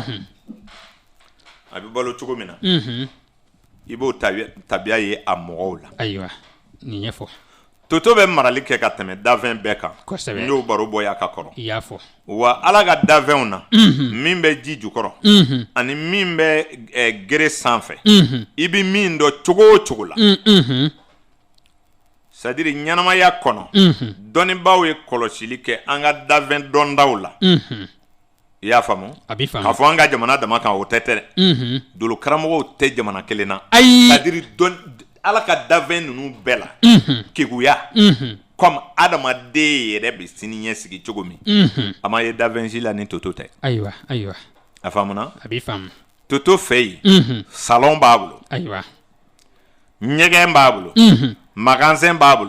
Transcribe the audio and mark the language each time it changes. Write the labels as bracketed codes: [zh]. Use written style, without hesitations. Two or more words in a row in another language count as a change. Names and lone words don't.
[bm] a bɛ balo cogo min na. i b'o tabiya ye a mɔgɔw la. ayiwa nin ɲɛfɔ. toto bɛ marali kɛ ka tɛmɛ dafɛn bɛɛ kan. kosɛbɛ. n y'o baro bɔ y'a ka kɔrɔ. i y'a fɔ. wa ala ka dafɛnw na. min bɛ ji jukɔrɔ. ani min bɛ gere sanfɛ. i bɛ min dɔn cogo o cogo la. [fr] c'est à dire [bm] ɲɛnamaya kɔnɔ. dɔnnibaaw ye kɔlɔsili kɛ an ka dafɛn dɔndaw la. i y'a faamu. a b'i faamu. k'a fɔ an ka jamana dama kan o tɛ dɛ. dolo karamɔgɔw tɛ jamana kelen na. ayi. [fr] c'est à dire [bm] ala ka dafɛn ninnu bɛɛ la. keguya. comme adamaden yɛrɛ bɛ sini ɲɛ sigi cogo min. a ma ye dafɛn si la ni toto tɛ. ayiwa. a faamuna. a b'i faamu. toto fɛ yen. salon b'a bolo. ayiwa. ɲɛgɛn b'a bolo. magasin b'a bolo.